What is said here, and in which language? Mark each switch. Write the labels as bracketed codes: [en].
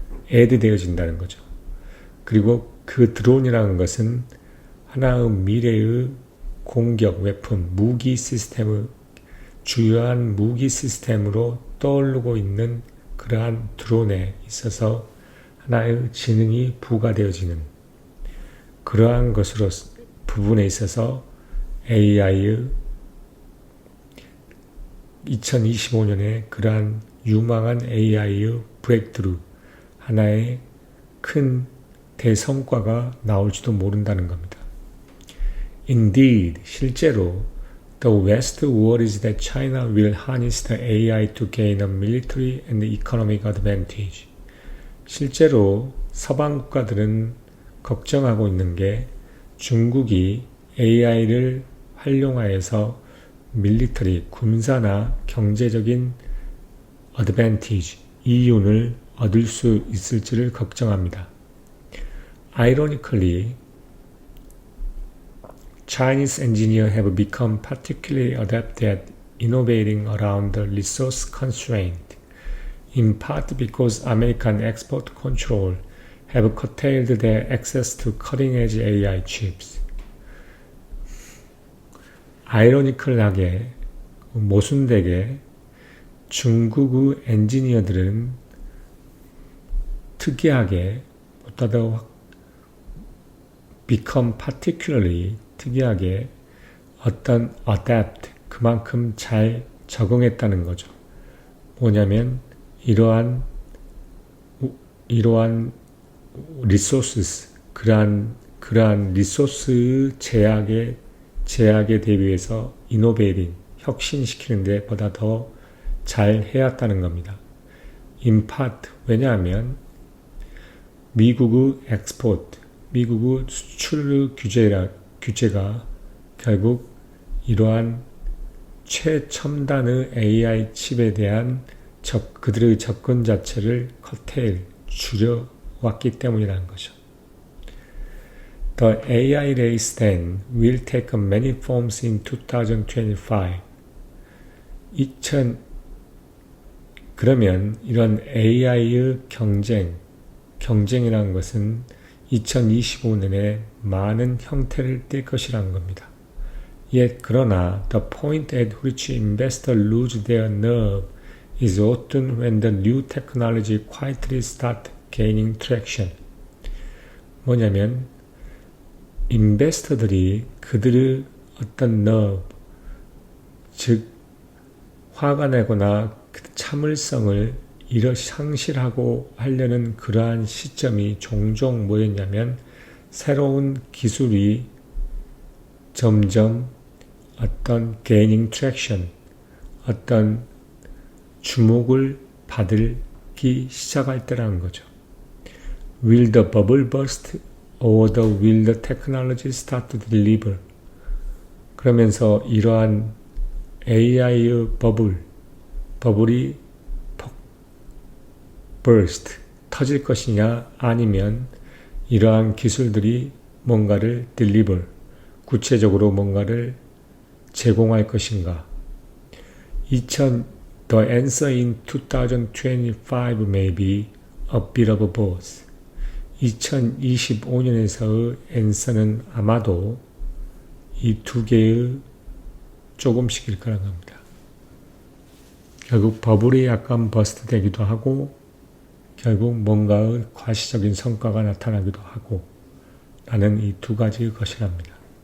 [ko] 애드되어진다는 거죠. 그리고 그 드론이라는 것은 하나의 미래의 공격 웨폰, 무기 시스템의 주요한 무기 시스템으로 떠오르고 있는 그러한 드론에 있어서 하나의 지능이 부과되어지는 그러한 것으로 부분에 있어서 AI의 2025년에 그러한 유망한 AI의 브레이크트루, 하나의 큰 대성과가 나올지도 모른다는 겁니다. [en] Indeed, [ko] 실제로 [en] the West worries that China will harness the AI to gain a military and economic advantage. [ko] 실제로 서방 국가들은 걱정하고 있는 게 중국이 AI를 활용하여서 밀리터리, 군사나 경제적인 어드밴티지, 이윤을 얻을 수 있을지를 걱정합니다. [en] Ironically, Chinese engineers have become particularly adept at innovating around the resource constraint, in part because American export control have curtailed their access to cutting-edge AI chips. [ko] 아이러니컬하게, 모순되게 중국의 엔지니어들은 특이하게, 보다 더 [en] become particularly [ko] 특이하게 어떤 adapt, 그만큼 잘 적응했다는 거죠. 뭐냐면 이러한 resources, 그러한 리소스의 제약에 대비해서 innovating, 혁신시키는 데 보다 더 잘 해왔다는 겁니다. [en] In part, [ko] 왜냐하면 미국의 export, 미국의 수출 규제가 결국 이러한 최첨단의 AI 칩에 대한 그들의 접근 자체를 줄여왔기 때문이라는 거죠. [en] The AI race then will take many forms in 2025. [ko] 그러면 이런 AI의 경쟁이라는 것은 2025년에 많은 형태를 띨 것이라는 겁니다. [en] Yet, [ko] 그러나 [en] the point at which investors lose their nerve is often when the new technology quietly start gaining traction. [ko] 뭐냐면 인베스터들이 그들의 어떤 nerve, 즉 화가 나거나 참을성을 상실하고 하려는 그러한 시점이 종종 뭐였냐면 새로운 기술이 점점 어떤 [en] gaining traction, [ko] 어떤 주목을 받기 시작할 때라는 거죠. [en] Will the bubble burst or will the technology start to deliver? [ko] 그러면서 이러한 AI의 버블이 burst, 터질 것이냐 아니면 이러한 기술들이 뭔가를 deliver, 구체적으로 뭔가를 제공할 것인가. [en] The answer in 2025 may be a bit of both. [ko] 2025년에서의 answer는 아마도 이 두 개의 조금씩일 거라는 겁니다. 결국 버블이 약간 버스트 되기도 하고 결국 뭔가의 과시적인 성과가 나타나기도 하고 라는 이 두 가지의 것이랍니다.